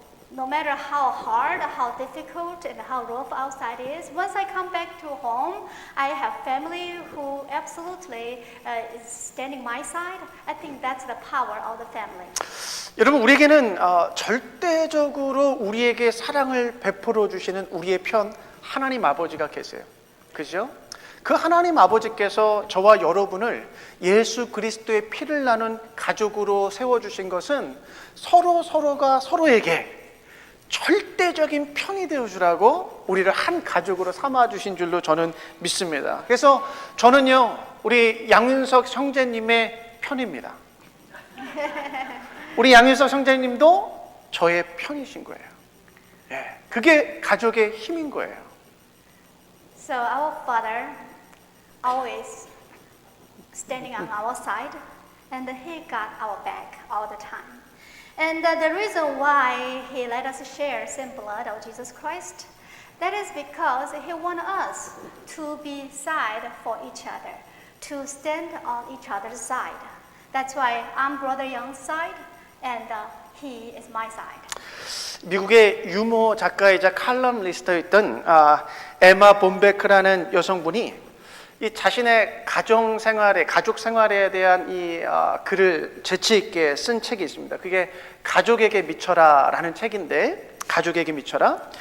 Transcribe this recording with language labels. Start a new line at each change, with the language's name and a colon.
English: No matter how hard, how difficult, and how rough outside is, once I come back to home, I have family who absolutely is standing my side. I think that's the power of the family.
Korean: 여러분, 우리에게는 절대적으로 우리에게 사랑을 베풀어 주시는 우리의 편 하나님 아버지가 계세요. 그죠? 그 하나님 아버지께서 저와 여러분을 예수 그리스도의 피를 나눈 가족으로 세워주신 것은 서로가 서로에게 절대적인 편이 되어주라고 우리를 한 가족으로 삼아주신 줄로 저는 믿습니다. 그래서 저는요, 우리 양윤석 형제님의 편입니다. 우리 양윤석 형제님도 저의 편이신 거예요. 예, 그게 가족의 힘인 거예요.
English: So our father always standing on our side, and he got our back all the time. And the reason why he let us share same blood of Jesus Christ, that is because he wants us to be side for each other, to stand on each other's side. That's why I'm Brother Young's side, and he is my side.
Korean: 미국의 유머 작가이자 칼럼니스트였던 에마 본베크라는 여성분이 이 자신의 가정 생활에, 가족 생활에 대한 이 글을 재치 있게 쓴 책이 있습니다. 그게 가족에게 미쳐라라는 책인데, 가족에게 미쳐라.